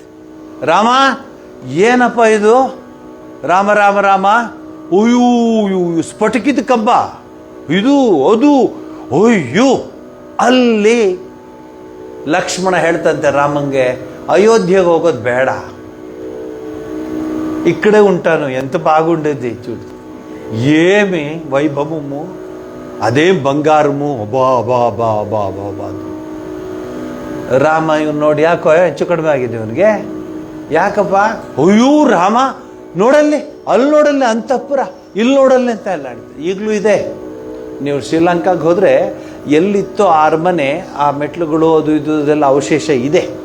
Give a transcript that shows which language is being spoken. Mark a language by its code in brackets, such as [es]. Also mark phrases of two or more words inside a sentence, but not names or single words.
[kn] ರಾಮ ಏನಪ್ಪ ಇದು? ರಾಮ ರಾಮ ರಾಮ, ಅಯ್ಯೋ ಸ್ಫಟಿಕಿದ ಕಂಬ ಇದು ಅದು, ಅಯ್ಯೋ. ಅಲ್ಲಿ ಲಕ್ಷ್ಮಣ ಹೇಳ್ತಂತೆ ರಾಮಂಗೆ, ಅಯೋಧ್ಯೆಗೆ ಹೋಗೋದು ಬೇಡ, [te] ఇక్కడే ఉంటాను, ఎంత బాగుండేది చూడు, ఏమి వైభవము, అదేం బంగారము, అబ్బా ಅಬ್ಬಾ ಅಬ್ಬಾ ಅಬ್ಬಾ ಅಬ್ಬಾ ಅಬ್ಬಾ. [kn] ರಾಮ ಇವನು ನೋಡಿ ಯಾಕೋ ಹೆಚ್ಚು ಕಡಿಮೆ ಆಗಿದೆ ಇವನಿಗೆ, ಯಾಕಪ್ಪ? ಅಯ್ಯೋ ರಾಮ ನೋಡಲ್ಲಿ, ಅಲ್ಲಿ ನೋಡಲ್ಲಿ ಅಂತಃಪುರ, ಇಲ್ಲಿ ನೋಡಲ್ಲಿ ಅಂತ ಎಲ್ಲ ಹೇಳ್ತಾರೆ. ಈಗಲೂ ಇದೆ. ನೀವು ಶ್ರೀಲಂಕಾಗೆ ಹೋದರೆ ಎಲ್ಲಿತ್ತೋ ಆ ಅರಮನೆ, ಆ ಮೆಟ್ಲುಗಳು ಅದು ಇದು ಅದೆಲ್ಲ ಅವಶೇಷ ಇದೆ.